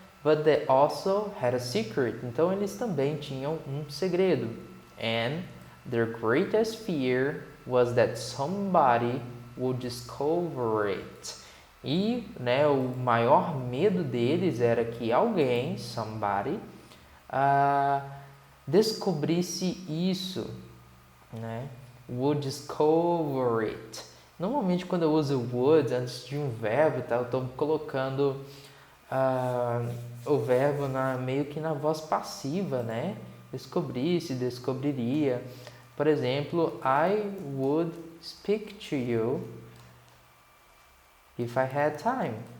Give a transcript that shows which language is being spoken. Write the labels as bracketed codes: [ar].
[en] But they also had a secret. [pt] Então eles também tinham um segredo. [en] And their greatest fear was that somebody would discover it. [pt] E, né, o maior medo deles era que alguém, somebody, descobrisse isso, né? [en] Would discover it. [pt] Normalmente quando eu uso would antes de um verbo, tá, eu estou colocando o verbo meio que na voz passiva, né? Descobrisse, descobriria. Por exemplo, [en] I would speak to you if I had time.